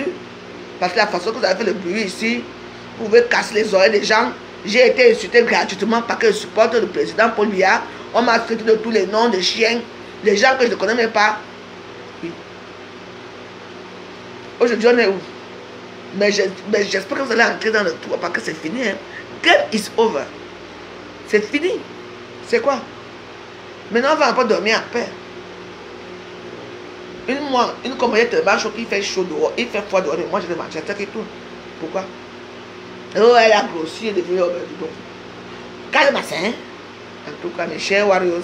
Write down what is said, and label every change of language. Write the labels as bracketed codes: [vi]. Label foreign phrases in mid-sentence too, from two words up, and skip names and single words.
[fr] Parce que la façon que vous avez fait le bruit ici, vous pouvez casser les oreilles des gens. J'ai été insulté gratuitement parce que je supporte le président Paul Biya. On m'a traité de tous les noms de chiens, les gens que je ne connais même pas. Oui. Aujourd'hui, on est où? Mais j'espère que vous allez entrer dans le trou parce que c'est fini. Hein. [en] Game is over. [fr] C'est fini. C'est quoi? Maintenant, on va pas dormir après. Une compagnie de marche qui fait chaud dehors, il fait froid dehors, et moi je vais manger et tout. Pourquoi? Oh, elle a grossi, elle est devenue bon. Calme-toi, en tout cas, mes chers warriors.